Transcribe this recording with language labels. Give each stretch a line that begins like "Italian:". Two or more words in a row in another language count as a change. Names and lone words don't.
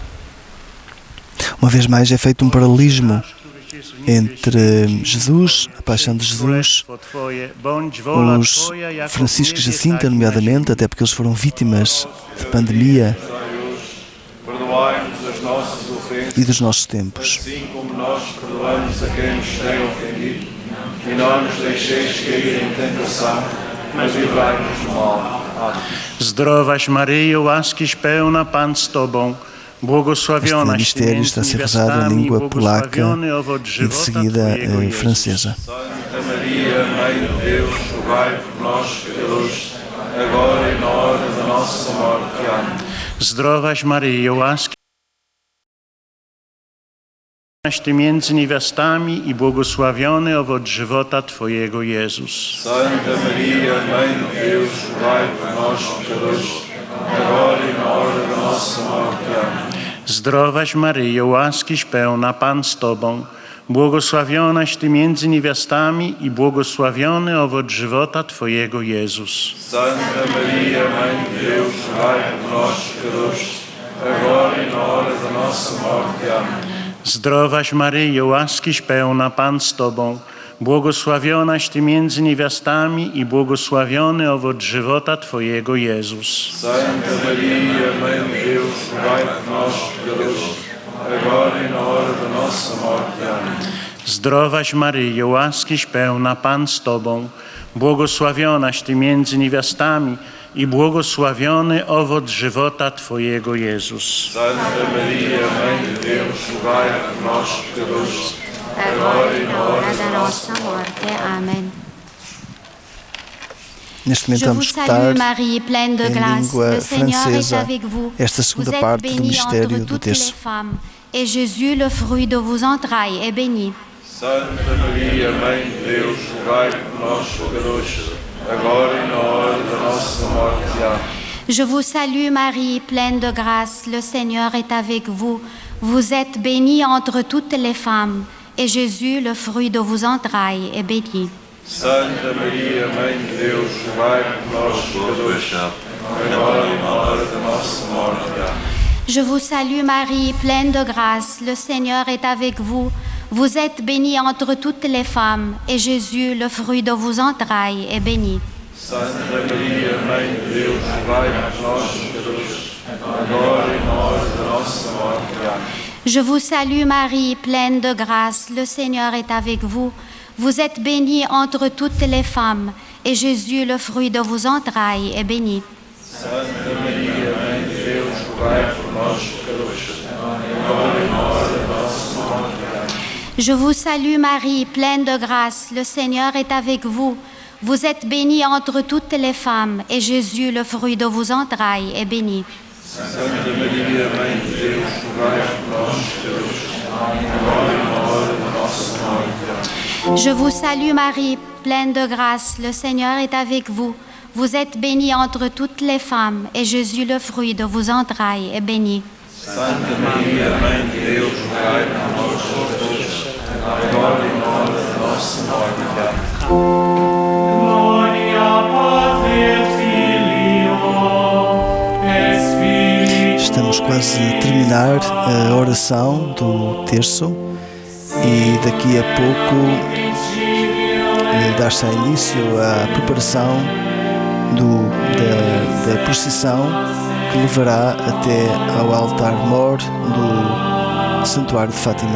Portuguese: Uma vez mais é feito um paralelismo entre Jesus, a paixão de Jesus, os Francisco e Jacinta, nomeadamente, até porque eles foram vítimas de pandemia e dos nossos tempos. Assim como nós perdoamos a quem nos tem ofendido, e não nos deixeis cair em tentação, mas livrai-nos do mal.
Polish: Zdrowaś Maryjo, łaskiś pełna, Pan z Tobą, błogosławionaś Ty między niewiastami i błogosławiony owoc żywota Twojego,
Portuguese: francesa. Santa Maria, Mãe de Deus, rogai por nós, pecadores, agora e na hora da nossa morte. Amém.
Polish: Zdrowaś Maryjo, łaskiś Ty między niewiastami i błogosławiony owoc żywota Twojego, Jezus.
Portuguese: Santa Maria, Mãe de Deus, rogai por nós, pecadores, agora e na hora da nossa morte. Amém.
Polish: Zdrowaś Maryjo, łaskiś pełna, Pan z Tobą, błogosławionaś Ty między niewiastami i błogosławiony owoc żywota Twojego, Jezus.
Portuguese: Santa Maria, Mãe de Deus, rogai por nós, pecadores, agora e na hora da nossa morte. Amém.
Polish: Zdrowaś Maryjo, łaskiś pełna, Pan z Tobą, błogosławionaś Ty między niewiastami i błogosławiony owoc żywota Twojego, Jezus.
Portuguese: Santa Maria, Mãe de Deus, rogai por nós, pecadores, agora e na hora da nossa morte. Amém.
Polish: Zdrowaś Maryjo, łaskiś pełna, Pan z Tobą, błogosławionaś Ty między niewiastami i błogosławiony owoc żywota Twojego, Jezus.
Portuguese: Santa Maria, Mãe de Deus, rogai por nós, pecadores, agora e na hora da nossa morte. Amém. Neste momento vamos escutar
French: Marie, pleine de
Portuguese: em
French: grâce,
Portuguese: língua
French: le Seigneur
Portuguese: francesa
French: est avec vous.
Portuguese: esta segunda parte do mistério do terço.
French: Et Jésus, le fruit de vos entrailles, est béni.
Portuguese: Santa Maria, Mãe de Deus, rogai por nós, pecadores, agora e na hora da nossa morte. Amém.
French: Je vous salue Marie, pleine de grâce, le Seigneur est avec vous. Vous êtes bénie entre toutes les femmes, et Jésus, le fruit de vos entrailles, est béni.
Portuguese: Santa Maria, Mãe de Deus, rogai por nós, pecadores, agora e na hora da nossa morte. Amém.
French: Je vous salue Marie, pleine de grâce, le Seigneur est avec vous. Vous êtes bénie entre toutes les femmes, et Jésus, le fruit de vos entrailles, est béni.
Portuguese: Santa Maria, Mãe de Deus, rogai por nós, pecadores, agora e na hora da nossa morte. Amém.
French: Je vous salue Marie, pleine de grâce, le Seigneur est avec vous. Vous êtes bénie entre toutes les femmes, et Jésus, le fruit de vos entrailles, est béni.
Portuguese: Santa Maria, Mãe de Deus, rogai por nós, pecadores, agora e na hora da nossa morte. Amém.
French: Je vous salue Marie, pleine de grâce, le Seigneur est avec vous. Vous êtes bénie entre toutes les femmes, et Jésus, le fruit de vos entrailles, est béni.
Portuguese: Santa Maria, Mãe de Deus, rogai por nós, pecadores, agora e na hora da nossa morte. Amém.
French: Je vous salue Marie, pleine de grâce, le Seigneur est avec vous. Vous êtes bénie entre toutes les femmes, et Jésus, le fruit de vos entrailles, est béni.
Portuguese: Santa Maria, Mãe de Deus, rogai por nós, pecadores, agora e na hora da nossa morte. Amém. Estamos quase a terminar a oração do terço e daqui a pouco dar-se início à preparação da procissão que levará até ao altar-mor do Santuário de Fátima.